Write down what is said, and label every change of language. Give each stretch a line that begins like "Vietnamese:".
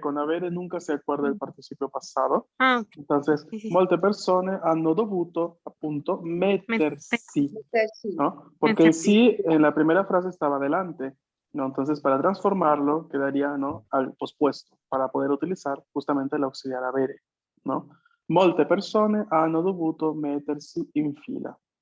Spanish: Con avere nunca se acuerda el participio pasado. Ah, ok. Entonces, Sí, sí, sí.
Italian: molte persone hanno dovuto, appunto, mettersi, metersi.
Spanish: ¿no? Porque el
Italian: Mettersi.
Spanish: sí en la primera frase estaba adelante, ¿no? Entonces, para transformarlo, quedaría, ¿no? Al pospuesto, para poder utilizar justamente el auxiliar avere, ¿no?
Italian: Molte persone hanno dovuto mettersi in fila.